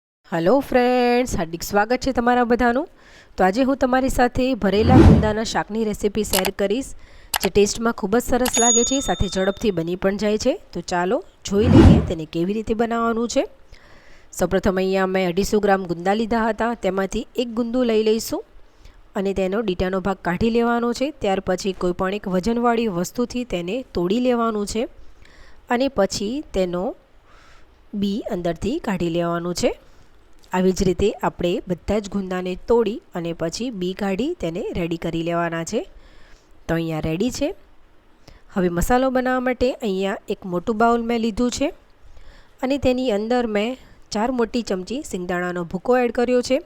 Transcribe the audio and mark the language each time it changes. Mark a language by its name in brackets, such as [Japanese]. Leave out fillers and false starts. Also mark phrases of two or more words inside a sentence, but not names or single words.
[English] Hello friends, [Gujarati] હાર્દિક સ્વાગત છે તમારા બધાનું। તો આજ હું તમારી સાથે ભરેલા ગુંદાના શાકની રેસિપી શેર કરીશ, જે ટેસ્ટમાં ખૂબ જ સરસ લાગે છે, સાથે ઝડપથી બની પણ જાય છે। તો ચાલો જોઈ લઈએ તેને કેવી રીતે બનાવવાનું છે। સૌપ્રથમ અહીંયા મેં 250 ગ્રામ ગુંદા લીધા હતા, તેમાંથી એક ગુંદુ લઈ લઈશું અને તેનો ડીટાનો ભાગ કાઢી લેવાનો છે। ત્યાર પછી કોઈપણ એક વજનવાળી વસ્તુથી તેને તોડી લેવાનું છે અને પછી તેનો બી અંદરથી કાઢી લેવાનું છે। આવી જ રીતે આપણે બધા જ ગુંદાને તોડી અને પછી બી કાઢી તેને રેડી કરી લેવાના છે। તો અહીંયા રેડી છે। હવે મસાલો બનાવવા માટે અહીંયા એક મોટું બાઉલ મેં લીધું છે અને તેની અંદર મેં 4 મોટી ચમચી સિંગદાણાનો ભૂકો એડ કર્યો છે।